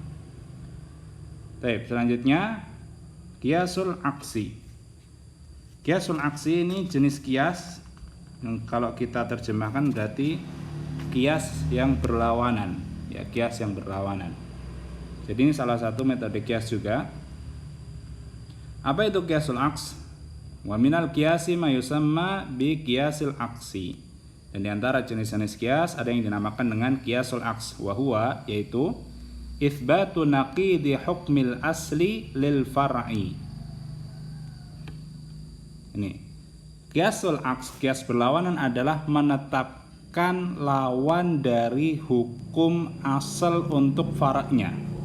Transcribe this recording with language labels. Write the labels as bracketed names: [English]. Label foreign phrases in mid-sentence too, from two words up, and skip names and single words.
[Indonesian] Baik, selanjutnya kiasul aksi. Kiasul aksi ini jenis kias yang kalau kita terjemahkan berarti kias yang berlawanan, ya kias yang berlawanan. Jadi ini salah satu metode kias juga. Apa itu kiasul aks? [Arabic] ومن القياس ما يسمى بقياس العكس. [Indonesian] Dan di antara jenis-jenis kias ada yang dinamakan dengan kiasul aks, [Arabic] وهو [Indonesian] yaitu [Arabic] إثبات نقيض حكم الأصل للفرع. [Indonesian] Ini kiasul aks, kias berlawanan adalah menetapkan lawan dari hukum asal untuk far'nya.